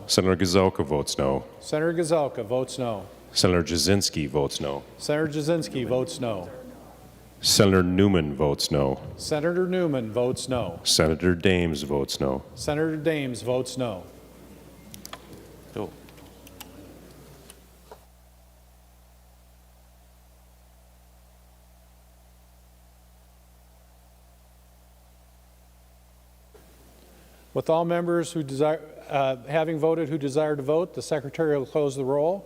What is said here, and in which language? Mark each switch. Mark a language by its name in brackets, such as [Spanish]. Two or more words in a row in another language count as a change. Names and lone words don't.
[English] Senator Gazelka votes no. Senator Gazelka votes no. Senator Jasinski votes no. Senator Jasinski votes no. Senator Newman votes no. Senator Newman votes no. Senator Dames votes no. Senator Dames votes no. Bill. With all members who desire, having voted who desire to vote, the Secretary will close the roll.